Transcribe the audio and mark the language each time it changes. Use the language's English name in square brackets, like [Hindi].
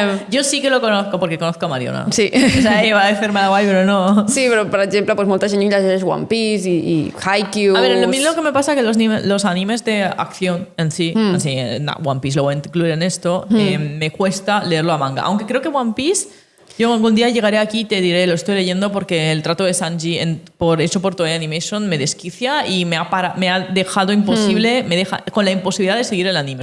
[Spanish] Yo sí que lo conozco porque conozco a Mariona. Sí. O sea, iba a decirme guay, pero no. [Catalan] Sí, però, per exemple, pues, molta gent llegeix One Piece i Haikyuu. [Spanish] A ver, a mí lo que me pasa es que los animes de acción en sí, así, One Piece lo voy a incluir en esto, me cuesta leerlo a manga. Aunque creo que One Piece, yo algún día llegaré aquí y te diré, lo estoy leyendo porque el trato de Sanji hecho por Toei Animation me desquicia y me ha dejado imposible, me deja con la imposibilidad de seguir el anime.